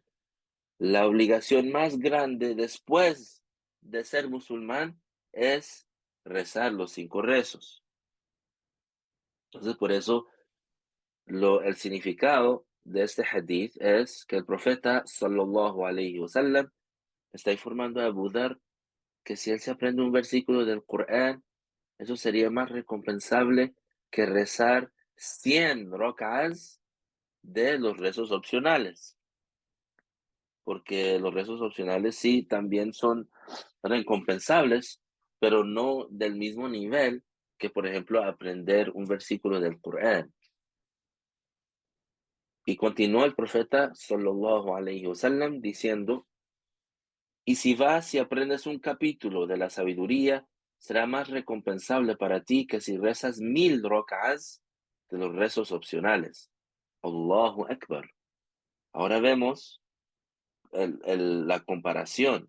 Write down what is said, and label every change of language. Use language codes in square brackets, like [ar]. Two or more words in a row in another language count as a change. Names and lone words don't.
[es] La obligación más grande después de ser musulmán es rezar los 5 rezos. Entonces, por eso el significado de este hadith es que el profeta [ar] صلى الله عليه و [es] sallam está informando a Abu Dhar que si él se aprende un versículo del Corán, eso sería más recompensable que rezar 100 rak'as de los rezos opcionales, porque los rezos opcionales sí también son recompensables, pero no del mismo nivel que, por ejemplo, aprender un versículo del Corán. Y continuó el profeta [ar] صلى الله عليه وسلم [es] diciendo: y si vas y aprendes un capítulo de la sabiduría, será más recompensable para ti que si rezas 1000 rak'ahs de los rezos opcionales. [ar] الله أكبر. [es] Ahora vemos la comparación.